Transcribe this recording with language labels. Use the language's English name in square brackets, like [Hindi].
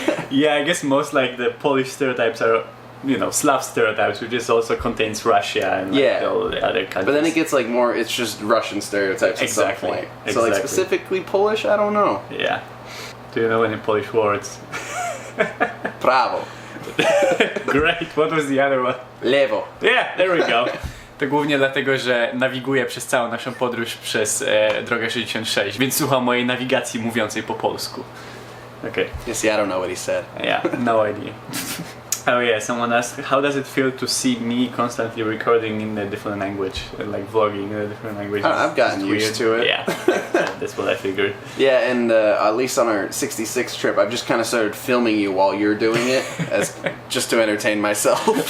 [English] Yeah, I guess most like the Polish stereotypes are, you know, Slav stereotypes, which just also contains Russia and like, all the other countries. But then it gets like more, it's just Russian stereotypes at some point. So like specifically Polish, I don't know. Yeah. Do you know any Polish words? [Polish] Prawo. [English] Great, what was the other one? [Polish] Lewo. [English] Yeah, there we go. [Polish] To głównie dlatego, że nawiguję przez całą naszą podróż przez drogę 66, więc słucham mojej nawigacji mówiącej po polsku. [English] Okay. Yes, yeah, I don't know what he said. Yeah, no idea. Oh yeah, someone asked, how does it feel to see me constantly recording in a different language, like vlogging in a different language? I've gotten used to it. Yeah, that's what I figured. Yeah, and at least on our 66 trip, I've just kind of started filming you while you're doing it, as just to entertain myself.